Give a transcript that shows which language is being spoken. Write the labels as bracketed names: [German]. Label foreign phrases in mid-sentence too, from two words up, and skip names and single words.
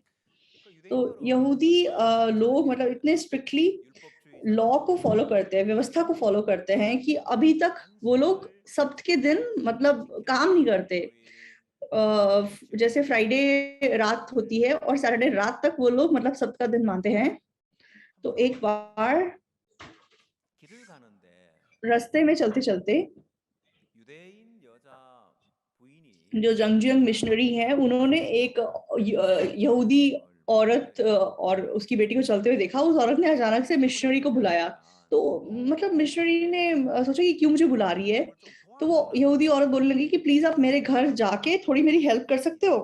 [Hindi] तो यहूदी लोग मतलब इतने [English] strictly law [Hindi] को फॉलो करते हैं, व्यवस्था को फॉलो करते हैं कि अभी तक वो लोग सब्त के दिन मतलब काम नहीं करते। जैसे फ्राइडे रात होती है और सैटरडे रात तक वो लोग मतलब सब्त का दिन मानते हैं। तो एक बार [Korean] 길을 가는데 [Hindi] रास्ते में चलते-चलते [Korean] 유대인 여자 부인이 [Hindi] जो जंगजियांग मिशनरी हैं, उन्होंने एक यहूदी औरत और उसकी बेटी को चलते हुए देखा। उस औरत ने अचानक से मिशनरी को बुलाया। तो मतलब मिशनरी ने सोचा कि क्यों मुझे बुला रही है? तो वो यहूदी औरत बोलने लगी कि प्लीज़ आप मेरे घर जाके थोड़ी मेरी हेल्प कर सकते हो?